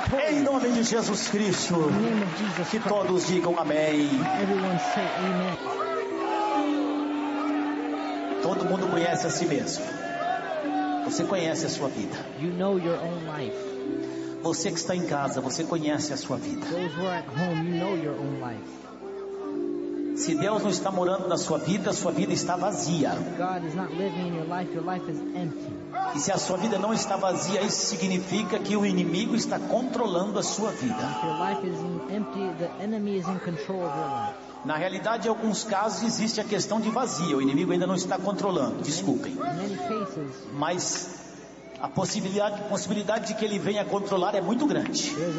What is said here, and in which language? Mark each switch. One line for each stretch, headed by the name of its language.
Portuguese: Em nome de Jesus Cristo.
English: In the name of Jesus Christ.
Portuguese: Que todos digam amém.
English: Everyone say amen.
Portuguese: Todo mundo conhece a si mesmo. Você conhece a sua vida.
English: You know your own life.
Portuguese: Você que está em casa, você conhece a sua vida.
English: Those who are at home, you know your own life.
Portuguese: Se Deus não está morando na sua vida está vazia.
English: If God is not living in your life is empty.
Portuguese: E se a sua vida não está vazia, isso significa que o inimigo está controlando a sua vida.
English: If your life is empty, the enemy is in control of your life.
Portuguese: Na realidade, em alguns casos existe a questão de vazio, o inimigo ainda não está controlando, desculpem. Mas a possibilidade de que ele venha controlar é muito grande.